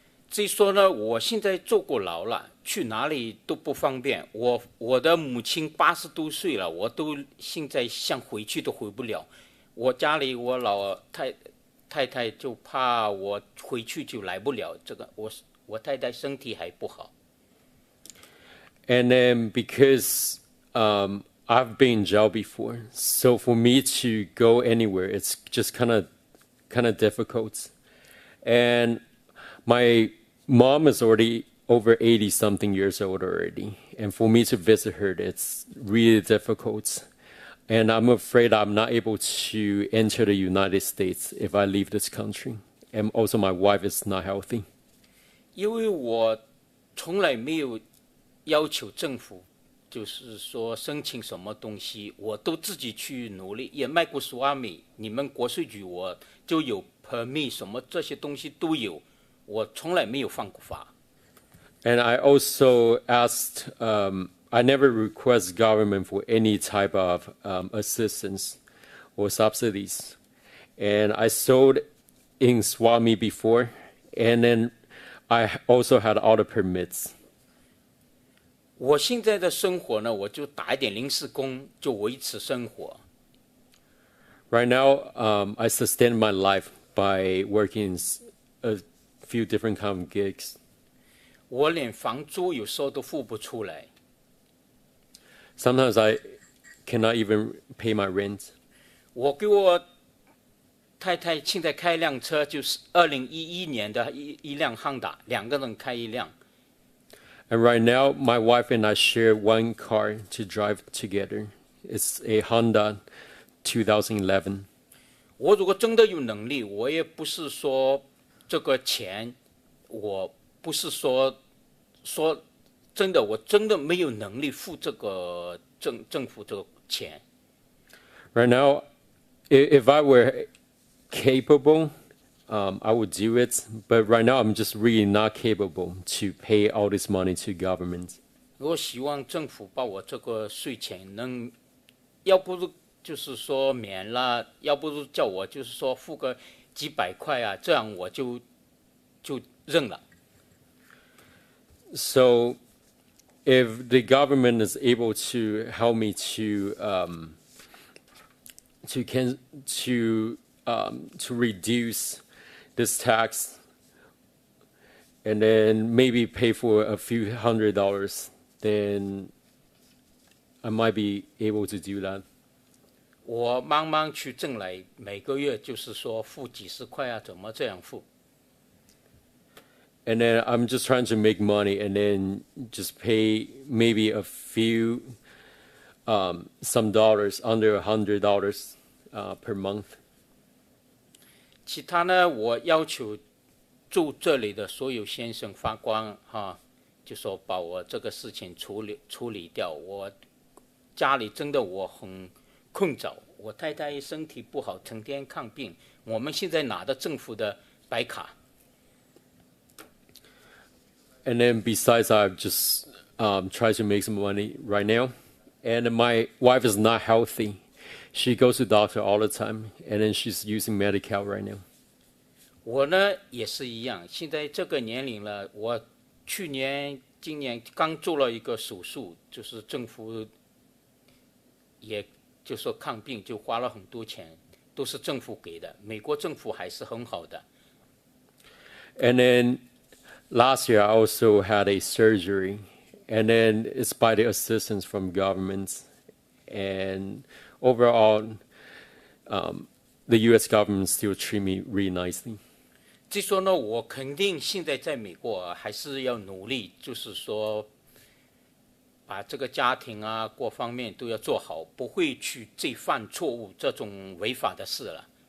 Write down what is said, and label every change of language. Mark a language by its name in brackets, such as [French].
[Chinese] 至于说呢，我现在坐过牢了，去哪里都不方便。我的母亲80多岁了，我都现在想回去都回不了。我家里我老太太就怕我回去就来不了，这个我太太身体还不好。 [English] And then because I've been in jail before, so for me to go anywhere, it's just kind of difficult. And my mom is already over 80-something years old already, and for me to visit her, it's really difficult. And I'm afraid I'm not able to enter the United States if I leave this country. And also my wife is not healthy. [Chinese] 因为我从来没有要求政府，就是说申请什么东西，我都自己去努力，也卖过苏阿米，你们国税局我就有 permit 什么这些东西都有，我从来没有犯过法。 [English] And I also asked, I never request government for any type of assistance or subsidies. And I sold in Swami before, and then I also had other permits. [Chinese] 我现在的生活呢，我就打一点临时工，就维持生活。 [English] Right now, I sustain my life by working a few different kind of gigs. [Chinese] 我连房租有时候都付不出来。 [English] Sometimes I cannot even pay my rent. [Chinese] 我给我太太现在开一辆车，就是2011年的一辆 Honda， 2个人开一辆。 [English] And right now, my wife and I share one car to drive together. It's a Honda 2011. [Chinese] 我如果真的有能力，我也不是说这个钱，我不是说真的，我真的没有能力付这个政府这个钱。 [English] Right now, if I were capable, I would do it. But right now, I'm just really not capable to pay all this money to government. [Chinese] 我希望政府把我这个税钱能，要不是就是说免了，要不是叫我就是说付个几百块啊，这样我就认了。 [English] So, if the government is able to help me to reduce this tax, and then maybe pay for a few $100s, then I might be able to do that. [Chinese] 我慢慢去挣来，每个月就是说付几十块啊，怎么这样付？ [English] And then I'm just trying to make money and then just pay maybe a few, some dollars, under $100 per month. [Chinese] 其他呢，我要求住这里的所有先生法官就说把我这个事情处理掉。我家里真的我很困扰，我太太身体不好，成天看病。我们现在拿的政府的白卡。 [English] And then besides, I've just tried to make some money right now. And my wife is not healthy. She goes to doctor all the time, and then she's using Medi-Cal right now. [Chinese] 我呢也是一样，现在这个年龄了，我今年刚做了一个手术，就是政府也就说看病就花了很多钱，都是政府给的。美国政府还是很好的。 [English] And then last year, I also had a surgery, and then it's by the assistance from government. And overall, the U.S. government still treat me really nicely. [Chinese] 就说呢，我肯定现在在美国还是要努力，就是说把这个家庭啊各方面都要做好，不会去再犯错误这种违法的事了。